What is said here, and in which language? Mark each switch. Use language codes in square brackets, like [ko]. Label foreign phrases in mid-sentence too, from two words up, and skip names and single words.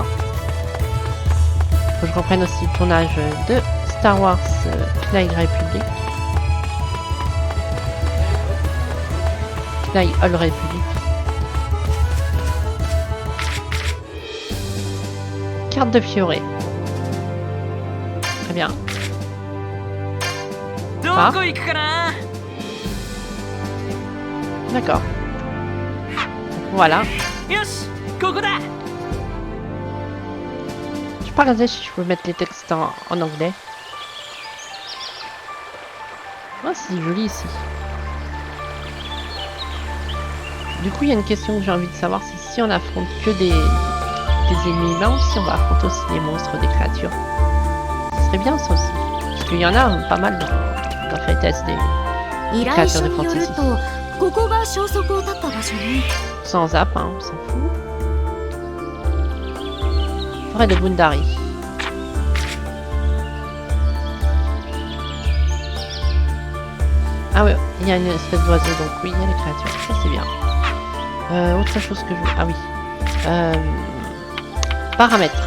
[fr] Faut que je reprenne aussi le tournage de Star Wars Knight Republic. Knight Old Republic. Carte de Fioré. Très bien. [ja] どこ行くかな。 [fr] D'accord. Voilà. [ja] よし、ここだ。 [fr] Je peux pas regarder si je peux mettre les textes en anglais. Ah, c'est joli ici. Du coup, il y a une question que j'ai envie de savoir, c'est si on affronte que des ennemis humains ou si on va affronter aussi des monstres, des créatures. Ce serait bien ça aussi. Parce qu'il y en a pas mal dans Fate Test des [ja] 依頼 [fr] créatures [ja] 書 [fr] de [ja] による [fr] fantasy. [ja] とここが消息を絶った場所ね。 [fr] Sans zap, hein, on s'en fout. Forêt de Gundari. Ah ouais, il y a une espèce d'oiseau, donc oui, il y a les créatures, ça c'est bien. Autre chose que je veux... Ah oui. Paramètres.